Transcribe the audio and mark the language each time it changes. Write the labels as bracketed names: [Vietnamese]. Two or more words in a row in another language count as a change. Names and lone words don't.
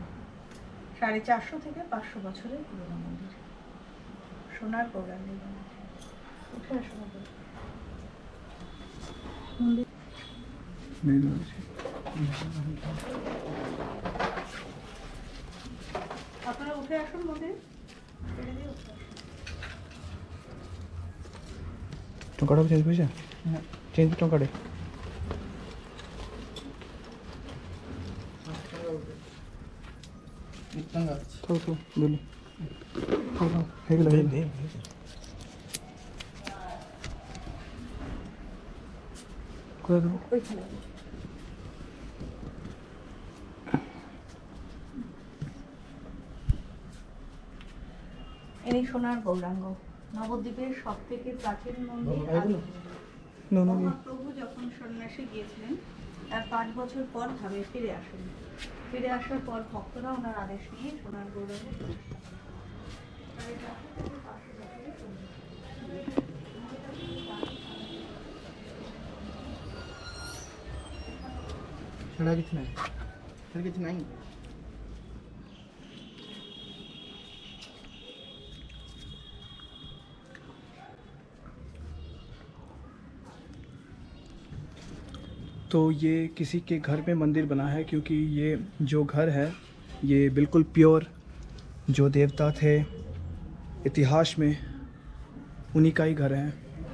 [Bangla] 450 থেকে 500 বছরের পুরনো মন্দির, সোনার গৌরাঙ্গ মন্দির। উঠে আসুন আপনারা উঠে আসুন মন্দির। [Odia] ଟଙ୍କାଟା ଚେଞ୍ଜ ପଇସା ଚେଞ୍ଜ ଟଙ୍କାଟେ ଥାଉ ଥାଉ ଦେଲି ହେଇଗଲା ହେଇଗଲା। [Bangla] কোথায় দেবো? ওইখানে ইনি সোনার গৌরাঙ্গ, নবদ্বীপের সবথেকে প্রাচীন মন্দির। মহাপ্রভু যখন সন্ন্যাসে গিয়েছিলেন তার 5 বছর পর ধামে ফিরে আসেন। ফিরে আসার পর ভক্তরা ওনার আদেশ নিয়ে সোনার গৌরাঙ্গ প্রতিষ্ঠা করেন। [Hindi] छड़ा कितना है? छड़ कितना है? तो ये किसी के घर में मंदिर बना है, क्योंकि ये जो घर है ये बिल्कुल प्योर, जो देवता थे इतिहास में उन्हीं का ही घर है।